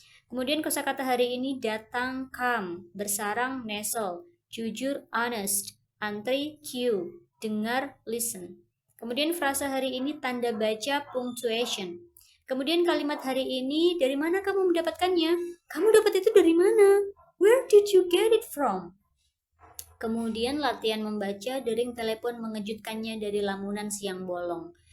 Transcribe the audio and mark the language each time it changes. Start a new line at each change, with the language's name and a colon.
Indonesian: Kemudian kosakata hari ini, datang, come, bersarang, nestle, jujur, honest, antri, queue, dengar, listen. Kemudian frasa hari ini, tanda baca, punctuation. Kemudian kalimat hari ini, dari mana kamu mendapatkannya? Kamu dapat itu dari mana?
English: Where did you get it from?
Indonesian: Kemudian latihan membaca, dering telepon mengejutkannya dari lamunan siang bolong.